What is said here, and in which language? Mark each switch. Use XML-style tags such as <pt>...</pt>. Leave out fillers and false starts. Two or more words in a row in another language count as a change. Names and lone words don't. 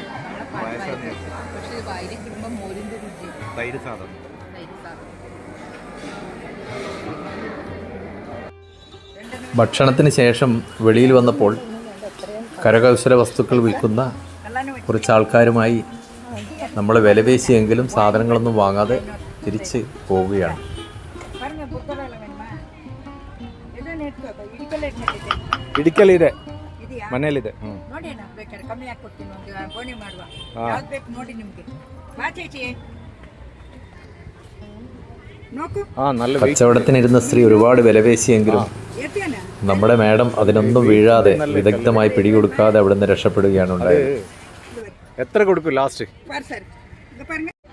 <ml>തൈര് സാധാണ്. ഭക്ഷണത്തിന് ശേഷം വെളിയിൽ വന്നപ്പോൾ കരകൗശല വസ്തുക്കൾ വിൽക്കുന്ന കുറച്ച് ആൾക്കാരുമായി നമ്മൾ വിലപേശിയെങ്കിലും സാധനങ്ങളൊന്നും വാങ്ങാതെ തിരിച്ച് പോവുകയാണ്.</ml> <kn>ಇಡಿಕಲ್ಲಿದೆ ಮನೇಲಿದೆ. ನೋಡಿ ಅಣ್ಣ ಬೇಕಾದ್ರೆ ಕಮ್ಮಿ ಹಾಕಿ ಕೊಡ್ತೀನಿ, ಒಂದು ಬೋಣಿ ಮಾಡುವ. ಯಾವ್ದು ಬೇಕು ನೋಡಿ ನಿಮ್ಗೆ. ಬಾ</kn> <ml>ചേച്ചി നോക്കൂ. നല്ല കച്ചവടത്തിനിരുന്ന സ്ത്രീ ഒരുപാട് വിലപേശിയെങ്കിലും എത്തിയാ നമ്മുടെ മാഡം അതിനൊന്നും വീഴാതെ വിദഗ്ധമായി പിടികൊടുക്കാതെ അവിടെ നിന്ന് രക്ഷപ്പെടുകയാണ് ഉണ്ടായത്. എത്ര കൊടുക്കും ലാസ്റ്റ്?</ml> <ta>பாரு சார் இங்க பாருங்க.</ta>